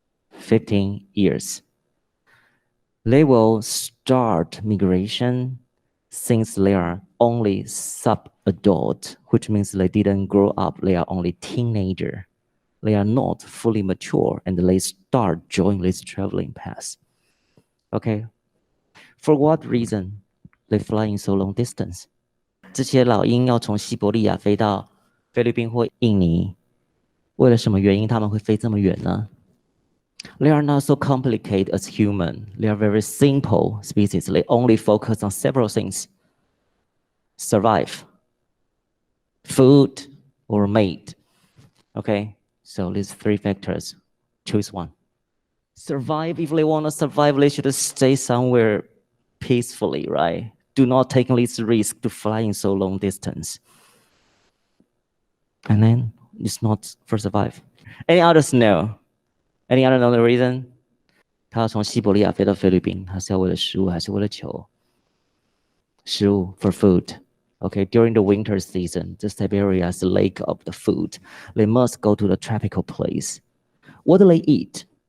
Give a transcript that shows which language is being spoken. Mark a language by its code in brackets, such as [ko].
[en] 15 years. They will start migration since they are only sub-adult, which means they didn't grow up, they are only teenager. They are not fully mature, and they start joining this traveling path. Okay, for what reason they fly in so long distance? [zh] 这些老鹰要从西伯利亚飞到菲律宾或印尼，为了什么原因他们会飞这么远呢？ [en] They are not so complicated as human. They are very simple species. They only focus on several things: survive, food, or mate. Okay, so these three factors. Choose one. Survive. If they want to survive, they should stay somewhere peacefully, right? Do not take this risk to fly in so long distance. And then it's not for survive. Any others know? Any other know the reason? [zh] 他要从西伯利亚飞到菲律宾，他是要为了食物还是为了求食物 [en] for food? Okay, during the winter season, the Siberia is the lake of the food. They must go to the tropical place. What do they eat?